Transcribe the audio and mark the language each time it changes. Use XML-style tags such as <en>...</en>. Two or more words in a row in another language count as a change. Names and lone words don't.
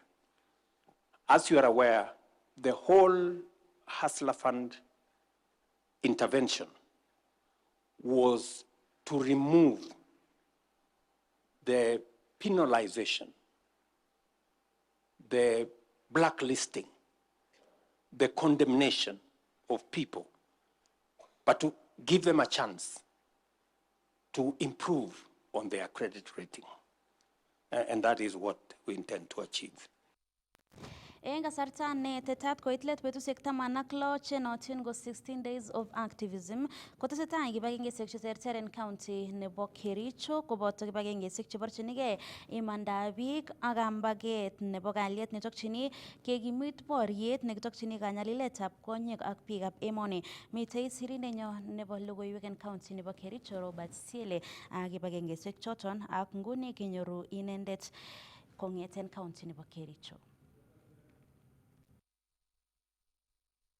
<en>As you are aware, the whole Hustler Fund intervention was to remove the penalization, the blacklisting, the condemnation of people, but to give them a chance to improve on their credit rating. And that is what we intend to achieve.</en> <kln>Eng kasarta ne tetat koit let betusiek 16 che notin go</kln> <en>16 days of activism</en> <kln>kotesetai kibagengeisiek cheterter en county nebo Kericho koboto kibagengeisiek cheborchinigei imandab biik ak kambaget nebo kalyet netokchini kekimit boriet nekitokchini kanyaliletab konyek ak biikab emoni. Mitei sirindenyo nebo logoiwek en county nebo Kericho Robert Siele ak kibagengeisiek choton ak nguni kenyoru inendet kong'eten county nebo Kericho.</kln>